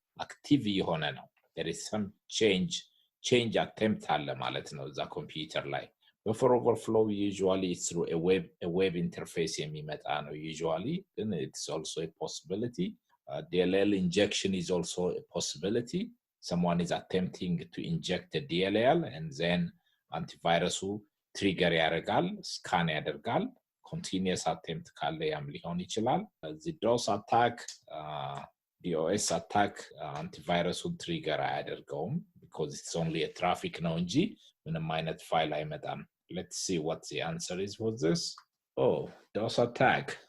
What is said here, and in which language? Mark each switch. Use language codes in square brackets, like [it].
[am] active የሆነ ነው. [en] There is some change attempt [am] አለ ማለት ነው እዛ ኮምፒውተር ላይ. [en] Buffer overflow usually is through a web interface [am] የሚመጣ ነው [en] usually, and it's also a possibility. DLL injection is also a possibility. Someone is attempting to inject a DLL and then antivirus trigger [am] ያደርጋል, [en] scan ያደርጋል. [am] Continuous attempt ካለ ያም ሊሆን ይችላል. [en] The DOS attack, DOS attack antivirus trigger አያደርገውም because it's only a traffic [am] ነው እንጂ ምንም አይነት ፋይል አይመጣም. [en] Let's see what the answer is for this. Oh, DOS attack.